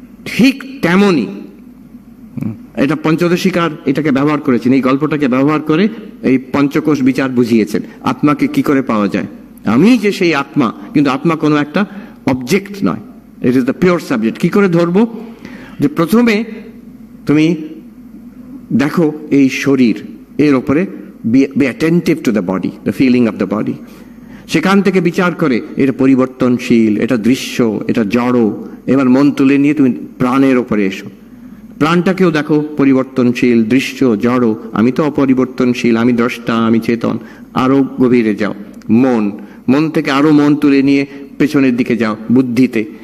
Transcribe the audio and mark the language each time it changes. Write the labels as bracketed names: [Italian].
[Bangla] ঠিক তেমনই এটা পঞ্চদশিকার এটাকে ব্যবহার করেছেন, এই গল্পটাকে ব্যবহার করে এই পঞ্চকোষ বিচার বুঝিয়েছেন আত্মাকে কি করে পাওয়া যায়। আমি যে সেই আত্মা, কিন্তু আত্মা কোনো একটা অবজেক্ট নয়, [English] It is the pure subject. [Bangla] কি করে ধরবো? যে প্রথমে তুমি দেখো এই শরীর, এর ওপরে [English] be attentive to the body, the feeling of the body. [Bangla] সেখান থেকে বিচার করে এটা পরিবর্তনশীল, এটা দৃশ্য, এটা জড়। এবার মন তুলে নিয়ে তুমি প্রাণের ওপরে এসো। প্রাণটাকেও দেখো পরিবর্তনশীল, দৃশ্য, জড়। আমি তো অপরিবর্তনশীল, আমি দ্রষ্টা, আমি চেতন। আরো গভীরে যাও, মন থেকে আরো মন তুলে নিয়ে পেছনের দিকে যাও বুদ্ধিতে।